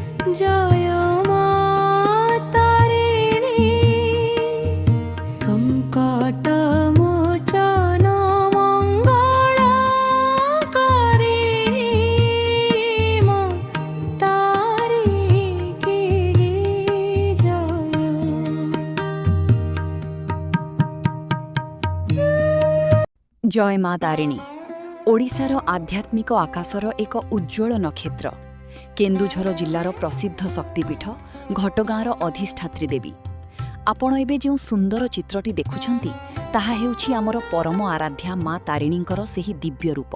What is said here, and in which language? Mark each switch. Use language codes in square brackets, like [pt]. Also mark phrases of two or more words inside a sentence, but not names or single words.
[or] ଜୟ ମା ତାରିଣୀ ସଙ୍କଟ ମୋଚନ ମଙ୍ଗଳକାରିଣୀ ମା ତାରିଣୀ ଜୟ। ଜୟ ମା ତାରିଣୀ ଓଡ଼ିଶାର ଆଧ୍ୟାତ୍ମିକ ଆକାଶର ଏକ ଉଜ୍ଜ୍ୱଳ ନକ୍ଷତ୍ର। କେନ୍ଦୁଝର ଜିଲ୍ଲାର ପ୍ରସିଦ୍ଧ ଶକ୍ତିପୀଠ ଘଟଗାଁର ଅଧିଷ୍ଠାତ୍ରୀ ଦେବୀ। ଆପଣ ଏବେ ଯେଉଁ ସୁନ୍ଦର ଚିତ୍ରଟି ଦେଖୁଛନ୍ତି ତାହା ହେଉଛି ଆମର ପରମ ଆରାଧ୍ୟା ମା ତାରିଣୀଙ୍କର ସେହି ଦିବ୍ୟ ରୂପ।